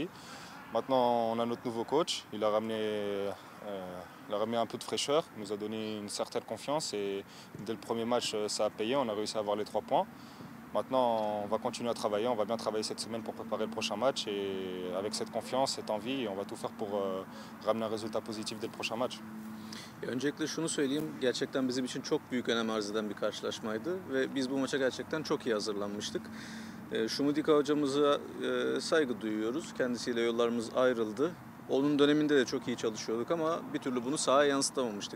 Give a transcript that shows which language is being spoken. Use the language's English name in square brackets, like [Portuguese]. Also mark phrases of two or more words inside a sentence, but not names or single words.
[French] Maintenant, on a notre nouveau coach, il a ramené un peu de fraîcheur, il nous a donné une certaine confiance et dès le premier match, ça a payé, on a réussi à avoir les 3 points. Maintenant, on va continuer à travailler, on va bien travailler cette semaine pour préparer le prochain match et avec cette confiance, cette envie, on va tout faire pour ramener un résultat positif dès le prochain match. [Turkish] Öncelikle şunu söyleyeyim, gerçekten bizim için çok büyük önem arz eden bir karşılaşmaydı ve biz bu maça gerçekten çok iyi hazırlanmıştık. Şumudika hocamıza saygı duyuyoruz, kendisiyle yollarımız ayrıldı. Onun döneminde de çok iyi çalışıyorduk ama bir türlü bunu sahaya yansıtamamıştık.